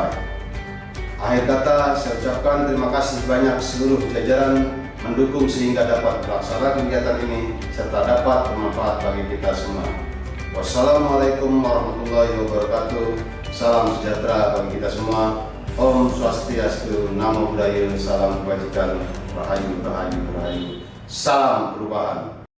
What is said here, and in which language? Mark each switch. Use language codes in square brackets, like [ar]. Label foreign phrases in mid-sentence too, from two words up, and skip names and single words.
[id] Akhir kata, saya ucapkan terima kasih banyak seluruh jajaran mendukung sehingga dapat melaksanakan kegiatan ini serta dapat bermanfaat bagi kita semua. [ar] والسلام عليكم ورحمة الله وبركاته. [id] Salam sejahtera bagi kita semua. Om Swastiastu, [pi] Namo Buddhaya, [id] Salam Kebajikan, Rahayu, Rahayu, Rahayu. Salam perubahan.